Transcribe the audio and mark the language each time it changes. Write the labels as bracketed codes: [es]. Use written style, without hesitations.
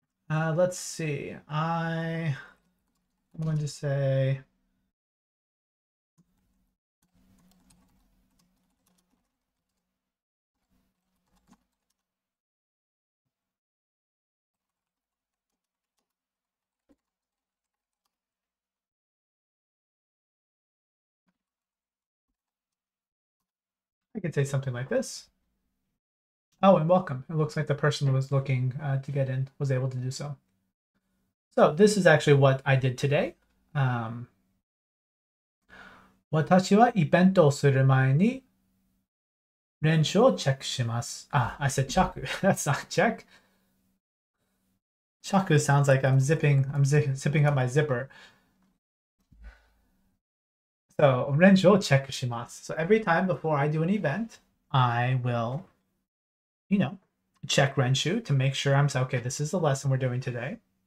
[en] Let's see. I'm going to say, I could say something like this. Oh, and welcome. It looks like the person who was looking to get in was able to do so. So this is actually what I did today. [ja] 私はイベントをする前に練習をチェックします。 [en] I said check. That's not check. Check sounds like I'm zipping up my zipper. So [ja] 練習をチェックします。 [en] So every time before I do an event, I will, check Renshu to make sure I'm okay, this is the lesson we're doing today.